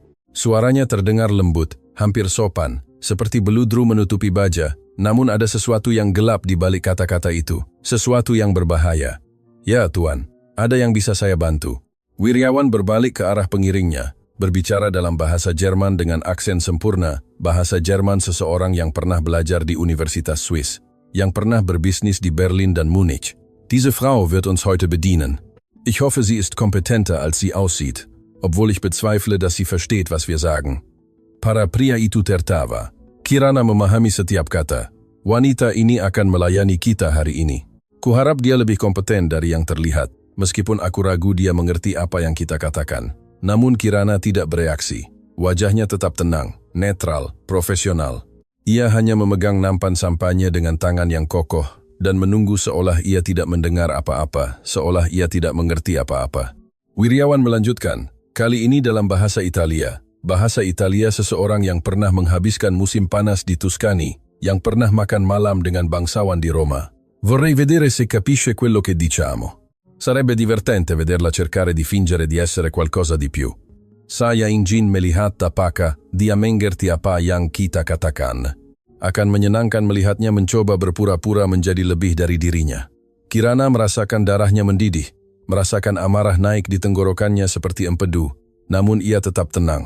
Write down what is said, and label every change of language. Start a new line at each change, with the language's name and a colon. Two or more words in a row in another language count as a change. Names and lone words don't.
Indonesian: Suaranya terdengar lembut, hampir sopan, seperti beludru menutupi baja, namun ada sesuatu yang gelap di balik kata-kata itu, sesuatu yang berbahaya. Ya Tuan, ada yang bisa saya bantu. Wiryawan berbalik ke arah pengiringnya, berbicara dalam bahasa Jerman dengan aksen sempurna, bahasa Jerman seseorang yang pernah belajar di Universitas Swiss, yang pernah berbisnis di Berlin dan Munich.
German: Diese Frau wird uns heute bedienen. Ich hoffe, sie ist kompetenter, als sie aussieht, obwohl ich bezweifle, dass sie versteht, was wir sagen.
Indonesian: Para pria itu tertawa. Kirana memahami setiap kata. Wanita ini akan melayani kita hari ini. Kuharap dia lebih kompeten dari yang terlihat, meskipun aku ragu dia mengerti apa yang kita katakan. Namun Kirana tidak bereaksi. Wajahnya tetap tenang, netral, profesional. Ia hanya memegang nampan sampanye dengan tangan yang kokoh, dan menunggu seolah ia tidak mendengar apa-apa, seolah ia tidak mengerti apa-apa. Wiryawan melanjutkan, kali ini dalam bahasa Italia. Bahasa Italia seseorang yang pernah menghabiskan musim panas di Tuscany, yang pernah makan malam dengan bangsawan di Roma.
Italian: Vorrei vedere se capisce quello che diciamo. Sarebbe divertente vederla cercare di fingere di essere qualcosa di più.
Indonesian: Saya ingin melihat apakah dia mengerti apa yang kita katakan. Akan menyenangkan melihatnya mencoba berpura-pura menjadi lebih dari dirinya. Kirana merasakan darahnya mendidih, merasakan amarah naik di tenggorokannya seperti empedu, namun ia tetap tenang.